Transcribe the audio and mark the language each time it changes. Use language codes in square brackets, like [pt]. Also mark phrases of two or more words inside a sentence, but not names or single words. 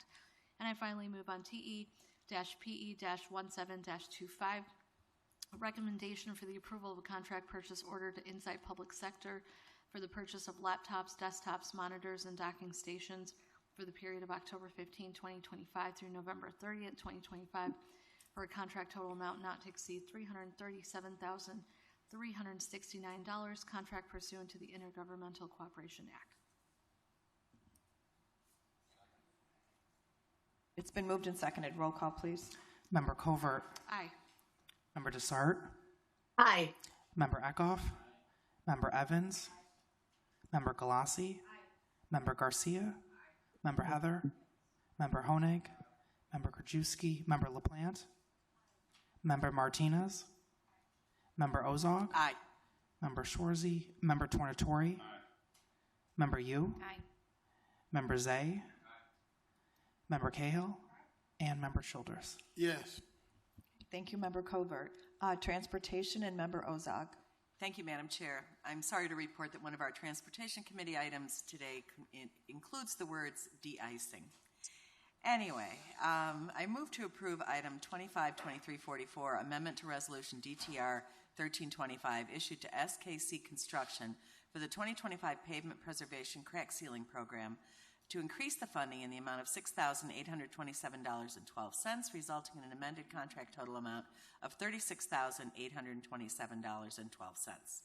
[en] And I finally move on TE-PE-17-25, a recommendation for the approval of a contract purchase order to Insight Public Sector for the purchase of laptops, desktops, monitors, and docking stations for the period of October 15, 2025 through November 30th, 2025 for a contract total amount not to exceed $337,369, contract pursuant to the Intergovernmental Cooperation Act. It's been moved and seconded. Roll call, please. Member Covert. Aye. Member Desart. Aye. Member Eckhoff. Member Evans. Member Galassi. Member Garcia. Member Heather. Member Honig. Member Krajewski. Member LaPlante. Member Martinez. Member Ozog. Aye. Member Schwarzy. Member Tornatori. Member Yu. Aye. Member Zay. Member Cahill. And Member Childers. Yes. Thank you, Member Covert. Transportation and Member Ozog. Thank you, Madam Chair. I'm sorry to report that one of our Transportation Committee items today includes the words de-icing. Anyway, I move to approve item 252344, amendment to resolution DTR 1325 issued to SKC Construction for the 2025 pavement preservation crack sealing program to increase the funding in the amount of $6,827.12, resulting in an amended contract total amount of $36,827.12.